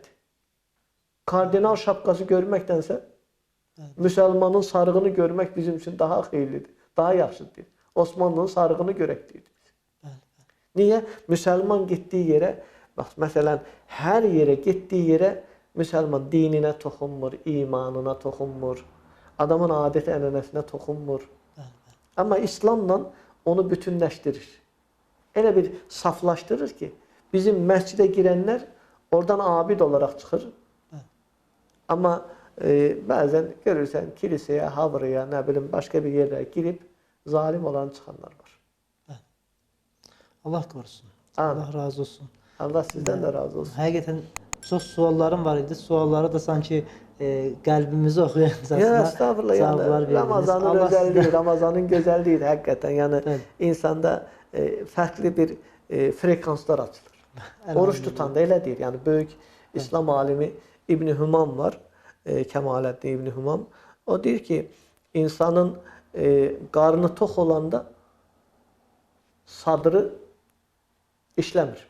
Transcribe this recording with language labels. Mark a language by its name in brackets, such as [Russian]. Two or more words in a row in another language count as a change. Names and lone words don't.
[Azerbaijani] Kardinal şapkası görməkdənsə, Müslümanın sarığını görmək bizim için daha xeyirlidir, daha yaxşıdır. Osmanlı'nın sarığını görək deyirdi. [Turkish] Niye? Müslüman gittiği yere, bak mesela her yere gittiği yere [Azerbaijani] Müslüman dinine toxunmur, imanına toxunmur, adamın adət ənənəsinə toxunmur. Ama İslamla onu bütünləşdirir. Elə bir saflaşdırır ki, bizim məscidə girənlər [Turkish] Oradan abid olarak çıkır. Ama bazen görürsen kiliseye, havraya, ne bileyim başka bir yere girip zalim olan çıkanlar var. Allah korusun. Amin. Allah razı olsun. Allah sizden de razı olsun. [Azerbaijani] Həqiqətən çox suallarım var idi. Sualları da sanki qəlbimizi oxuyan [Turkish] Ya estağfurullah yani Ramazan'ın özelliği, Ramazan'ın güzelliği hakikaten yani Evet. insanda farklı bir frekanslar açılır. Oruç tutan da öyle değil. Yani büyük İslam alimi İbn Humam var. Kemalettin İbn Humam. O diyor ki insanın karnı tok olanda sadrı işlemir.